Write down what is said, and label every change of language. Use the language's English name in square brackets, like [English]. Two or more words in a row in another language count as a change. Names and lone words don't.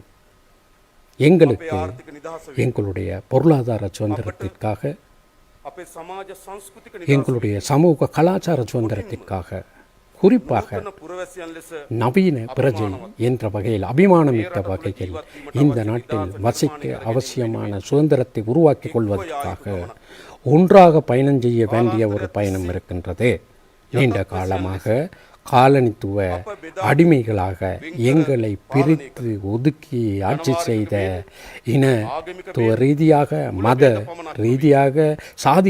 [Tamil] எங்களுக்கு எங்களுடைய பொருளாதார சுதந்திரத்திற்காக [Sinhala] අපේ සමාජ සංස්කෘතික [Tamil] எங்களுடைய சமூக கலாச்சார சுதந்திரத்திற்காக குறிப்பாக [Sinhala] නිදහස් පුරවැසියන් ලෙස [Tamil] நவீன பிரஜை என்ற வகையில் அபிமானமிக்க வகையில் இந்த நாட்டில் வசிக்க அவசியமான சுதந்திரத்தை உருவாக்கிக் கொள்வதற்காக ஒன்றாக பயணம் செய்ய வேண்டிய ஒரு பயணம் இருக்கின்றது. நீண்ட காலமாக காலனித்துவ அடிமைகளாக எங்களை பிரித்து ஒதுக்கி ஆட்சி செய்த இனத்துவ ரீதியாக மத ரீதியாக சாதி